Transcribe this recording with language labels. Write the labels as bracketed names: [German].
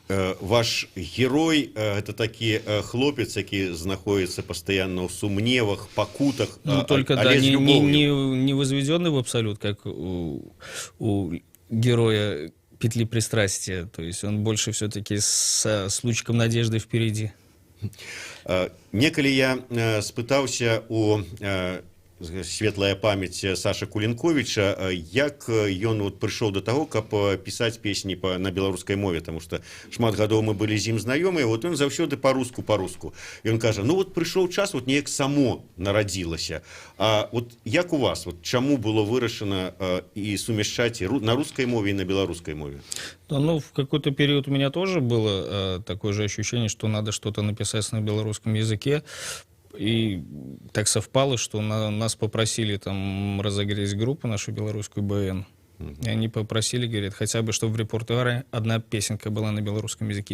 [Belarusian] Ваш герой — это такі хлопец, які знаходится постоянно в сумневах, покутах. [Russian] Ну, только, да, не возведенный в абсолют, как у героя «Петли пристрастия». То есть он больше все-таки с лучиком надежды впереди. [Belarusian] Некалі я спытаўся у светлая памяць Саша Кулінковіча, як ён вот прыйшоў до таго, каб пісаць песні на беларускай мове, [Russian] потому что [Belarusian] шмат гадоў мы былі з ім знаёмыя, вот ён заўсёды по-руску. І ён кажа, ну вот прыйшоў час, вот неяк само нарадзілася. А вот як у вас, вот чаму было вырашана і сумяшчаць на рускай мове і на беларускай мове? [Russian] Ну, в какой-то период у меня тоже было такое же ощущение, что надо что-то написать на белорусском языке. И так совпало, что нас попросили там разогреть группу, нашу белорусскую БН. И они попросили, говорят, хотя бы, чтобы в репертуаре одна песенка была на белорусском языке.